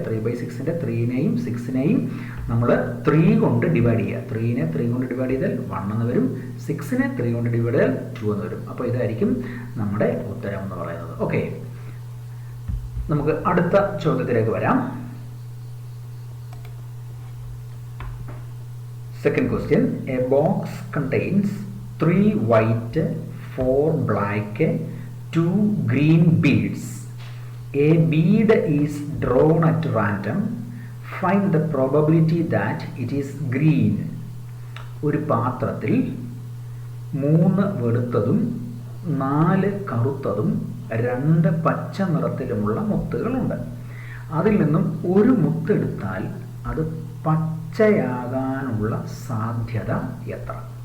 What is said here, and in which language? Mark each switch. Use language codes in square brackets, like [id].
[ml] 3/6ന്റെ 3നെയും 6നെയും നമ്മൾ 3 കൊണ്ട് ഡിവൈഡ് ചെയ്യുക. 3നെ 3 കൊണ്ട് ഡിവൈഡ് ചെയ്താൽ 1 എന്ന് വരും. 6നെ 3 കൊണ്ട് ഡിവൈഡ് ചെയ്താൽ 2 എന്ന് വരും. അപ്പോൾ ഇതായിരിക്കും നമ്മുടെ ഉത്തരം എന്ന് പറയുന്നത്. ഓക്കെ, നമുക്ക് അടുത്ത ചോദ്യത്തിലേക്ക് വരാം. [en] Second question. A box contains 3 white, 4 black, 2 green beads. A bead is drawn at random. Find the probability that it is green. [ml] ഒരു പാത്രത്തിൽ 3 വെളുത്തതും 4 കറുത്തതും 2 പച്ച നിറത്തിലുമുള്ള മുത്തുകളുണ്ട്. അതിൽ നിന്നും ഒരു മുത്തെടുത്താൽ അത് പച്ചയാകാനുള്ള സാധ്യത എത്ര?